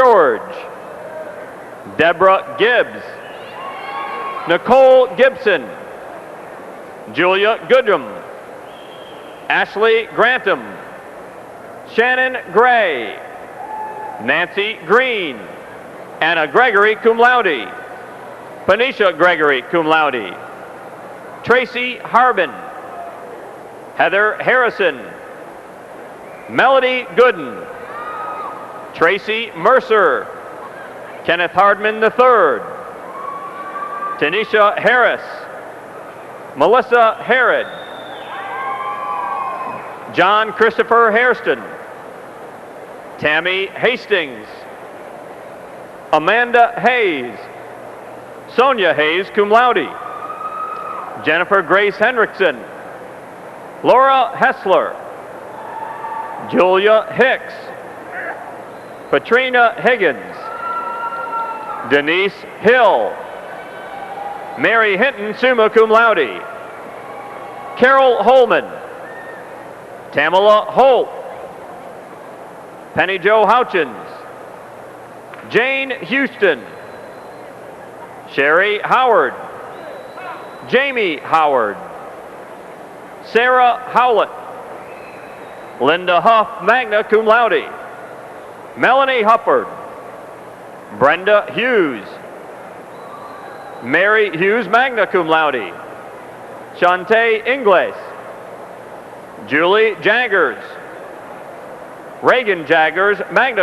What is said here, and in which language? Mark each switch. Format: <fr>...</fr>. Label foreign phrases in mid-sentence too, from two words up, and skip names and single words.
<en>George, Deborah Gibbs, Nicole Gibson, Julia Goodrum, Ashley Grantham, Shannon Gray, Nancy Green, Anna Gregory,</en> <la>cum laude, Panisha Gregory, cum laude,</la> <en>Tracy Harbin, Heather Harrison, Melody Gooden, Tracy Mercer, Kenneth Hardman III, Tanisha Harris, Melissa Harrod, John Christopher Hairston, Tammy Hastings, Amanda Hayes, Sonia Hayes,</en> <la>cum laude,</la> <en>Jennifer Grace Hendrickson, Laura Hessler, Julia Hicks, Katrina Higgins, Denise Hill, Mary Hinton,</en> <la>summa cum laude,</la> <en>Carol Holman, Tamala Holt, Penny Jo Houchins, Jane Houston, Sherry Howard, Jamie Howard, Sarah Howlett, Linda Huff,</en> <la>magna cum laude, Melanie Hufford,</la> <en>Brenda Hughes, Mary Hughes,</en> <la>magna cum laude,</la> <en>Shantae Ingles, Julie Jaggers, Reagan Jaggers, magna</en>